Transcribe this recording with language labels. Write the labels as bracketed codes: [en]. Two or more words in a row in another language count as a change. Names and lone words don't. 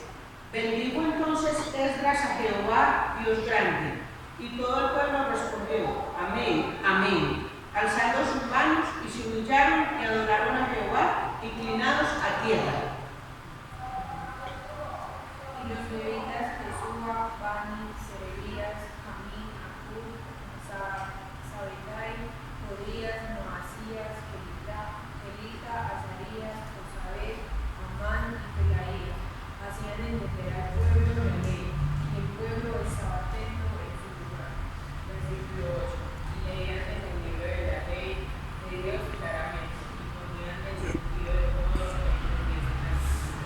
[es] Bendijo entonces Esdras a Jehová, Dios grande, y todo el pueblo respondió: amén, amén, alzando sus manos, y se humillaron y adoraron a Jehová, inclinados a tierra. Y los levitas, Jesúa, Bani, Serebías, Jamín, Acub, Sabetai, Jodías, Moasías, Kelita, Azarías, Josabed, Amán y Pelaía, hacían entender al pueblo la ley, y el pueblo estaba atento en su lugar. Versículo 8. Y leían en el libro de la ley de Dios claramente, y ponían el sentido de todos los que entendiesen la ley.